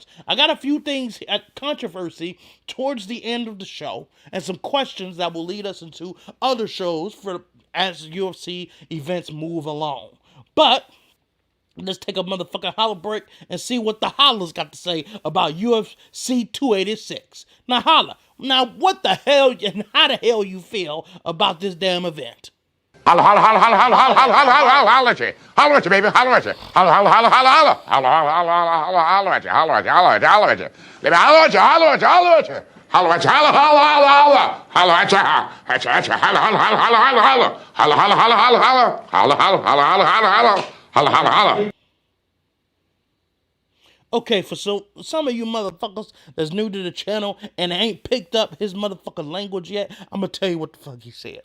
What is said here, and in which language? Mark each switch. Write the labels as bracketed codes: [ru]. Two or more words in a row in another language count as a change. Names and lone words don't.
[en] I got a few things at controversy towards the end of the show and some questions that will lead us into other shows as UFC events move along. But let's take a motherfucking holla break and see what the hollers got to say about UFC 286. Now holla, what the hell and how the hell you feel about this damn event? Holla, holla, holla, holla, holla, holla, holla, holla, holla, holla at you. Holla at you, baby. Holla at you. Holla, holla, holla, holla, holla. Holla, holla, holla, holla, holla at you. Holla at you, holla at you, holla at you. Baby, holla at you, holla at you, holla at you. Holla at you, holla, holla, holla, holla. Holla at you, at you, holla, holla, holla, holla, holla, holla. Holla, holla, holla, holla, holla. Holla, holla, holla, holla, holla, holla. Holla, holla, holla. Okay, for some of you motherfuckers that's new to the channel and ain't picked up his motherfucking language yet, I'm gonna tell you what the fuck he said.